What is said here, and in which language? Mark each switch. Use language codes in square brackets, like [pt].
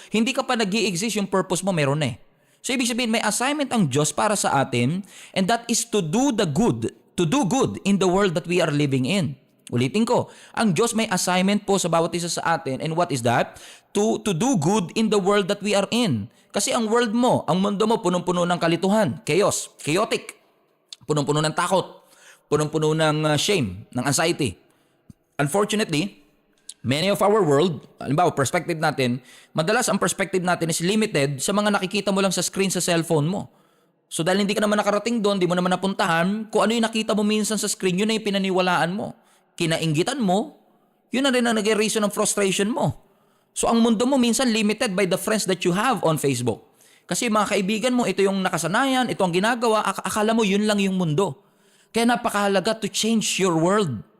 [tl] Hindi ka pa nag-i-exist, yung purpose mo meron na eh. So ibig sabihin, may assignment ang Diyos para sa atin, [en] and that is to do good in the world that we are living in. [tl] Ulitin ko, ang Diyos may assignment po sa bawat isa sa atin, [en] and what is that? To do good in the world that we are in. [tl] Kasi ang world mo, ang mundo mo, punong-puno ng kalituhan, chaos, chaotic, punong-puno ng takot, punong-puno ng shame, ng anxiety. [en] Unfortunately, many of our world, [tl] halimbawa, perspective natin, madalas ang perspective natin is limited sa mga nakikita mo lang sa screen sa cellphone mo. So dahil hindi ka naman nakarating doon, di mo naman napuntahan, kung ano yung nakita mo minsan sa screen, yun na yung pinaniwalaan mo. Kinainggitan mo, yun na rin ang naging reason ng frustration mo. [en] So [tl] ang mundo mo minsan [en] limited by the friends that you have on Facebook. [tl] Kasi mga kaibigan mo, ito yung nakasanayan, ito ang ginagawa, akala mo yun lang yung mundo. Kaya napakahalaga [en] to change your world.